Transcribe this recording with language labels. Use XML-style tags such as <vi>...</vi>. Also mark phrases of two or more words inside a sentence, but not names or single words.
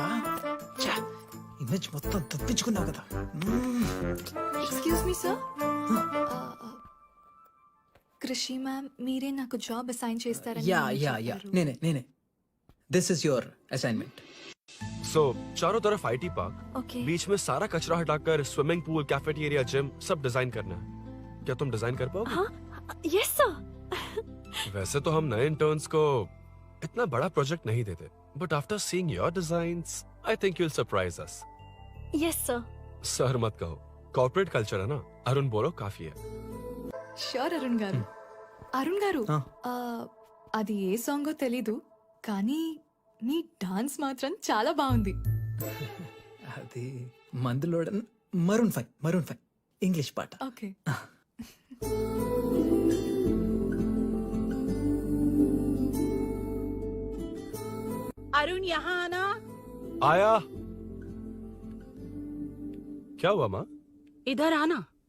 <te>ఇమేజ్ మొత్తం తప్పించుకున్నావు కదా.</te> <en>excuse me sir,</en> <te>కృషి మ్యామ్ మీరే నాకు</te> <en>job assign</en> <te>చేస్తారని</te> <en>యా నేనే. this is your assignment.</en> <hi>So चारों तरफ</hi> <en>IT park,</en> <hi>ओके। बीच में सारा कचरा हटाकर</hi> <en>swimming pool,</en> <hi>कैफेटेरिया, जिम सब डिजाइन करना है। क्या तुम डिजाइन कर पाओगे? हाँ</hi> <en>yes sir.</en> <hi>वैसे तो हम नए इंटर्न्स को इतना बड़ा प्रोजेक्ट नहीं देते,</hi> <en>but after seeing your designs I think you will surprise us. yes sir.</en> <hi>सर मत कहो,</hi> <en>corporate culture</en> <hi>है ना। अरुण बोलो काफी है।</hi> <te>షూర్ అరుణ్ గారు। అరుణ్ గారు, అది ఏ సాంగో తెలీదు కానీ మీ డాన్స్ మాత్రం చాలా బాగుంది. అది మందులోడ Maroon 5</te> <en>English part.</en> <te>Okay.</te> <hi>अरुण यहाँ आना। आया। क्या हुआ माँ? इधर आना।</hi>